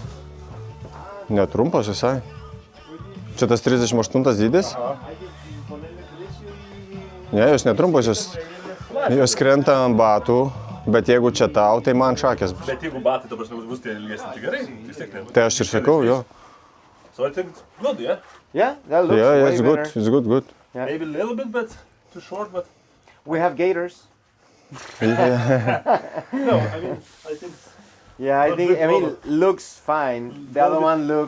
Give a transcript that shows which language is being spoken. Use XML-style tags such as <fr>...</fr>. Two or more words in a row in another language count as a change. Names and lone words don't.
<lt>Netrumpas visai. Čia tas 38 dydis? Ne, jos netrumpos, jos krenta ant batų, bet jeigu čia tau, tai man šakės bus. Bet jeigu batai, ta prasme, bus tie ilgesni, tai gerai. Vis tiek nebus. Tai aš ir sakau, jo.</lt> <en>So I think it's good, yeah? Yeah, that looks Yeah, way it's better. good, it's good. Maybe a little bit, but too short, but... We have gators. No, I mean, I think... Yeah, I Not think. good I mean, product. looks fine. The other one looked.</en>